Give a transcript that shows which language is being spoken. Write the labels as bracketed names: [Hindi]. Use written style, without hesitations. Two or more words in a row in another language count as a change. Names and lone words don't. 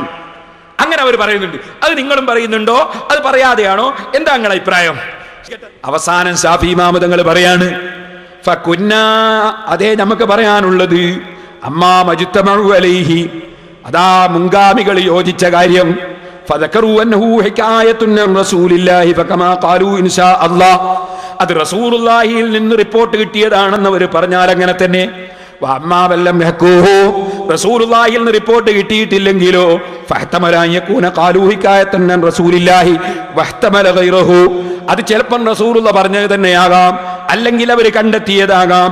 [Malayalam] അങ്ങനെ അവർ പറയുന്നുണ്ട്. അത് നിങ്ങളും പറയുന്നുണ്ടോ? അത് പറയാതെയാണോ? എന്താ നിങ്ങളുടെ അഭിപ്രായം? അവസാനം ഷാഫി ഇമാം തങ്ങൾ പറയാണ്, ഫകുന്നാ, അതേ നമുക്ക് പറയാനുള്ളത്, [Arabic] أما مجتمع عليه, [Malayalam] അതാ മുൻഗാമികൾ യോജിച്ച കാര്യം. [Arabic] فذكروا انه حكايه عن رسول الله فكما قالوا ان شاء الله, [Malayalam] അത് റസൂലുള്ളാഹിയിൽ നിന്ന് റിപ്പോർട്ട് കിട്ടിയതാണെന്ന് അവർ പറഞ്ഞാൽ അങ്ങനെ തന്നെ. [Arabic] وأما ولم يحكوه, [Malayalam] റസൂലുള്ളാഹിയിൽ നിന്ന് റിപ്പോർട്ട് കിട്ടിയിട്ടില്ലെങ്കിലോ [Arabic] فاحتمل أن يكون قالوا حكاية عن رسول الله واحتمل غيره, [Malayalam] അത് ചിലപ്പോൾ റസൂലുള്ള പറഞ്ഞത് തന്നെയാകാം, അല്ലെങ്കിൽ അവർ കണ്ടെത്തിയതാകാം.